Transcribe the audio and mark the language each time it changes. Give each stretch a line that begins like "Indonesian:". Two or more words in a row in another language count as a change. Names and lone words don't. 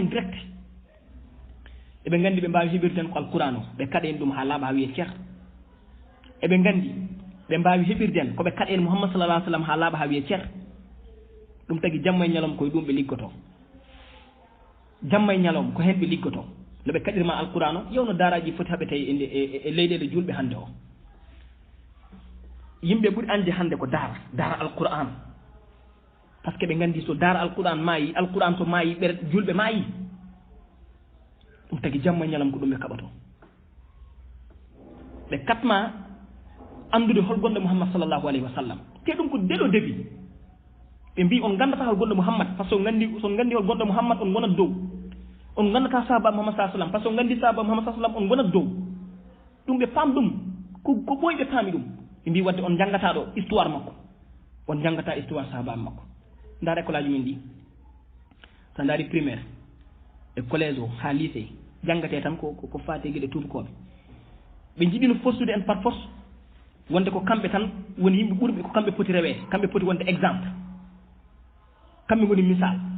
Fula: hen direct eɓe nganndi ɓe mbawi heɓirde en ko alquran o ɓe kaɗa en ɗum ha laaɓa ha wiye ceer eɓe nganndi ɓe mbawi heɓirde en koɓe kaɗa en Muhammad
Arabic: صلى الله عليه وسلم
Fula: ha laaɓa ha wiye ceer ɗum tagi jamma e ñalom koye ɗum ɓe liggoto jamma e ñalom ko hen ɓe liggoto no ɓe kaɗirma alquran o yewno daraji foti haɓete e leyɗele julɓe hannde o yimɓe ɓuri ande hannde ko dara alquran
French: par ce que
Fula: ɓe nganndi so dara alquran maayi alquran to maayi ɓer julɓe maayi ɗum tagi jamma e ñalam ko ɗum ɓe kaɓato ɓe katma anndude holgonɗo Muhammad
Arabic: صلى الله عليه وسلم
Fula: te ɗum ko delo debi ɓe mbi on gandata holgonɗo Muhammad
French: par ce que
Fula: son nganndi holgonɗo Muhammad on gonat dow on gandata sahaba Muhammad sa sallam
French: par ce que
Fula: on nganndi sahaba Muhammad sa sallam on gonat dow ɗum ɓe paam ɗum ko ɓooyi ɓe paami ɗum ɓe mbi wadde on janngata ɗo histoire makko on janngata histoire sahaba makko ndaar école aji min ɗi so ndaari primaire e collège o ha lycée janngate tan ko faate geɗe tubakoɓe ɓe jiɗino fortude en
French: par force
Fula: wonde ko kamɓe tan woni yimɓe ɓurɓe ko kamɓe poti rewede kamɓe poti wonde exemple kamɓe goni misal